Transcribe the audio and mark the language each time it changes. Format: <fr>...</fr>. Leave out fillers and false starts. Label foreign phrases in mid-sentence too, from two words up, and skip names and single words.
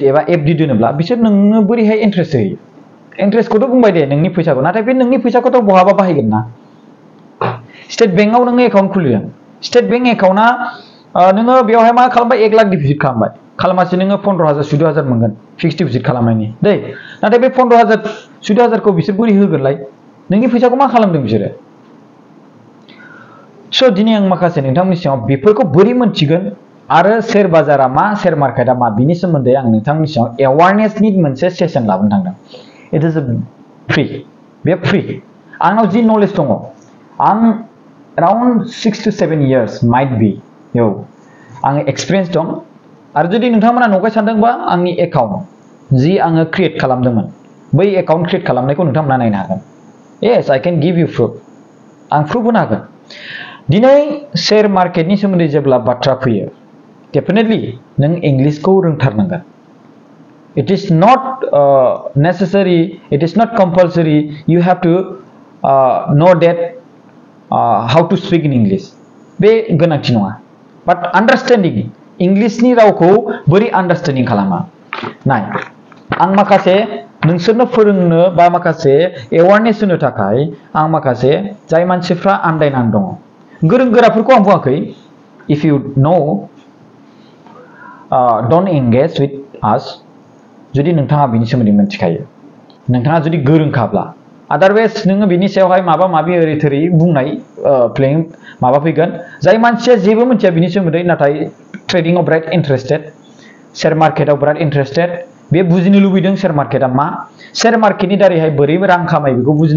<brx>एबा FD दोनोब्ला बिसोर नोंनो बोरैहाय इन्ट्रेस्ट होयो इन्ट्रेस्टखौथ' बुंबाय दे नोंनि फैसाखौ नाथाय बे नोंनि फैसाखौथ' बहाबा बाहायगोन ना स्टेट बेंकआव नोङो एकाउन्ट खुलिदों स्टेट बेंक एकाउन्टआ नोङो बेवहाय मा खालामबाय 1 लाख डिप'जिट खालामबाय खालामासे नोङो 15,000 14,000 मोनगोन</brx> <en>fixed deposit</en> <brx>खालामनायनि दै नाथाय बे 15,000 14,000खौ बिसोर बोरै होगोनलाय नोंनि फैसाखौ मा खालामदों बिसोरो स' दिनै आं माखासे नोंथांमोननि सिगाङाव बेफोरखौ बोरै मोनथिगोन आरो शेयार बाजारा मा शेयार मार्केटआ मा बिनि सोमोन्दै आं नोंथांमोननि सिगाङाव एवारनेसनि मोनसे सेसन लाबोनो थांदों</brx> <en>it is free</en> <brx>बे फ्रि आंनाव</brx> <en>the knowledge</en> <brx>दङ आं</brx> <en>around 6 to 7 years might be</en> <brx>आं एक्सपिरियेन्स दं आरो जुदि नोंथांमोना नंखाय सानदोंबा आंनि एकाउन्ट जि आङो क्रिएट खालामदोंमोन बै एकाउन्ट क्रिएट खालामनायखौ नोंथांमोना नायनो हागोन</brx> <en>yes I can give you proof</en> <brx>आं प्रुफ होनो हागोन दिनै शेयार मार्केटनि सोमोन्दै जेब्ला बाथ्रा फैयो डेफिनेटलि नों इंलिशखौ रोंथारनांगोन</brx> <en>it is not necessary it is not compulsory you have to know that how to speak in English</en> <brx>बे गोनांथि नङा</brx> <en>but understanding</en> <brx>इंलिशनि रावखौ बोरै आन्डारस्टेन्डिं खालामा नाय आं माखासे नोंसोरनो फोरोंनो बा माखासे एवारनेस होनो थाखाय आं माखासे जाय मानसिफ्रा आन्दायनानै दङ गोरों गोराफोरखौ आं बुङाखै</brx> <en>if you know don't engage with us</en> <brx>जुदि नोंथाङा बिनि सोमोन्दै मिथिखायो नोंथाङा जुदि गोरोंखाब्ला अदारवाइज नोङो बिनि सायावहाय माबा माबि ओरै थोरै बुंनाय प्लेइं माबा फैगोन जाय मानसिया जेबो मिथिया बिनि सोमोन्दै नाथाय ट्रेडिंआव बिराद इन्टारेस्टेड शेयार मार्केटआव बिराद इन्टारेस्टेड बे बुजिनो लुबैदों शेयार मार्केटआ मा शेयार मार्केटनि दारैहाय बोरै रां खामाय बेखौ बुजिनो</brx>